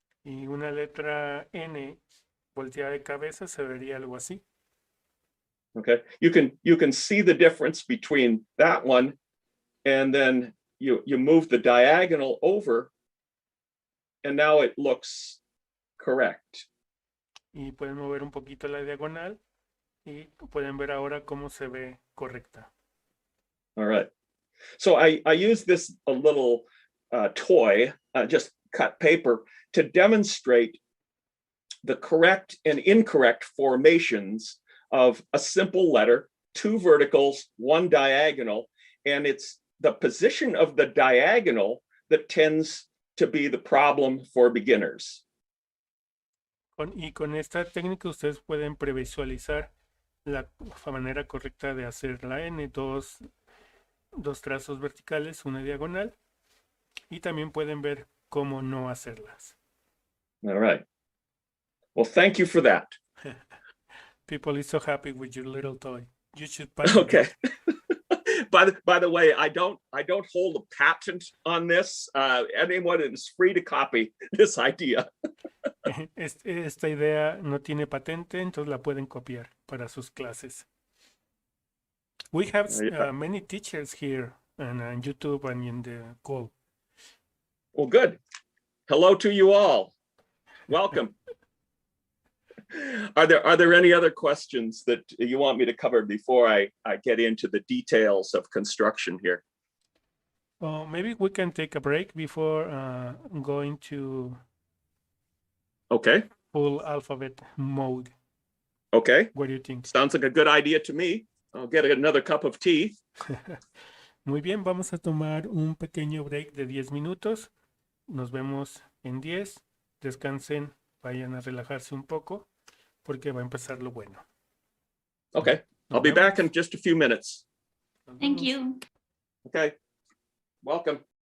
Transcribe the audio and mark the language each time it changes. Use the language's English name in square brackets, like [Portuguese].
[Spanish] Y una letra N volteada de cabeza se vería algo así. [English] Okay, you can see the difference between that one, and then you move the diagonal over, and now it looks correct. [Spanish] Y pueden mover un poquito la diagonal y pueden ver ahora cómo se ve correcta. [English] All right. So I use this a little toy, just cut paper, to demonstrate the correct and incorrect formations of a simple letter, 2 verticals, 1 diagonal, and it's the position of the diagonal that tends to be the problem for beginners. [Spanish] Y con esta técnica ustedes pueden previsualizar la manera correcta de hacer la N, dos trazos verticales, una diagonal, y también pueden ver cómo no hacerlas. [English] All right. Well, thank you for that. People is so happy with your little toy. You should patent Okay. it. By the way, I don't hold a patent on this. Anyone is free to copy this idea. [Spanish] Esta idea no tiene patente, entonces la pueden copiar para sus clases. [English] We have many teachers here and on YouTube and in the call. Well, good. Hello to you all. Welcome. Are there any other questions that you want me to cover before I get into the details of construction here? Maybe we can take a break before going to Okay. full alphabet mode. Okay. What do you think? Sounds like a good idea to me. I'll get another cup of tea. [Spanish] Muy bien, vamos a tomar un pequeño break de 10 minutos. Nos vemos en 10. Descansen, vayan a relajarse un poco porque va a empezar lo bueno. [English] Okay. I'll be back in just a few minutes. Thank you. Okay. Welcome.